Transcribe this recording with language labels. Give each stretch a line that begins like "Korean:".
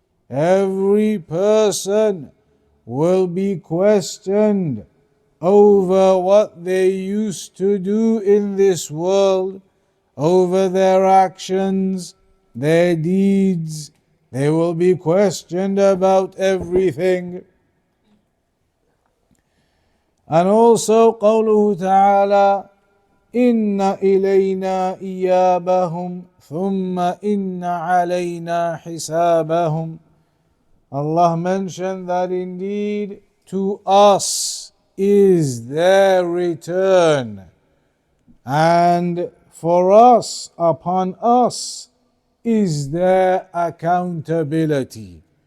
English: Every person will be questioned over what they used to do in this world, over their actions, their deeds. They will be questioned about everything. And also
Arabic: قوله تعالى إن إلينا إيابهم ثم إن علينا حسابهم.
English: Allah mentioned that indeed to us is their return, and for us, upon us, is their accountability.